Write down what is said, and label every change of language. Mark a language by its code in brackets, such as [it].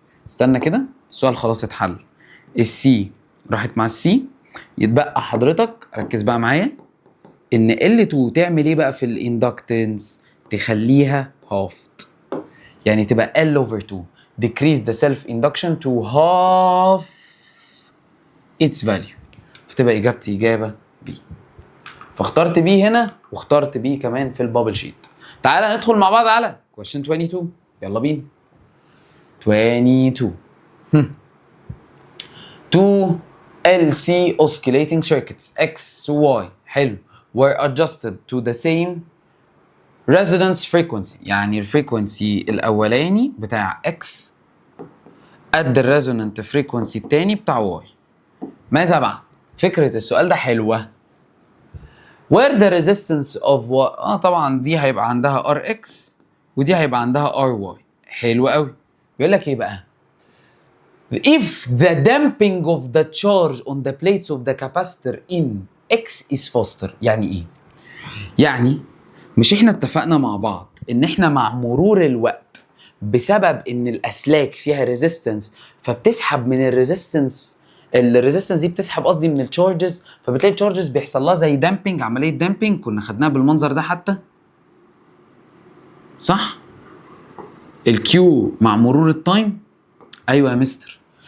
[ar] استنى كده السؤال خلاص اتحل، السي راحت مع السي، يتبقى حضرتك ركز بقى معايا ان L2 تعمل ايه بقى في الاندكتنس؟ تخليها هافت، يعني تبقى L over 2 [en] decrease the self induction to half its value، [ar] فتبقى اجابتي اجابه B. فاخترت B هنا واخترت B كمان في البابل شيت. تعالى ندخل مع بعض على question 22. يلا بينا. [en] 22 two LC oscillating circuits X و Y حلو were adjusted to the same resonance frequency. [ar] يعني الفريكونسي الاولاني بتاع X قد الريزونانت فريكونسي التاني بتاع Y. ماذا بعد؟ فكرة السؤال ده حلوة. [en] where the resistance of Y [ar] طبعا دي هيبقى عندها RX ودي هيبقى عندها RY. حلو قوي. بيقول لك ايه بقى؟ [en] if the damping of the charge on the plates of the capacitor in X is faster. [ar] يعني ايه؟ يعني مش احنا اتفقنا مع بعض ان احنا مع مرور الوقت بسبب ان الاسلاك فيها ريزيستنس فبتسحب من الريزيستنس دي بتسحب قصدي من التشارجز، فبتلاقي التشارجز بيحصل لها زي دامبنج، عمليه دامبنج كنا خدناها بالمنظر ده حتى صح؟ الكيو مع مرور التايم. ايوه يا مستر.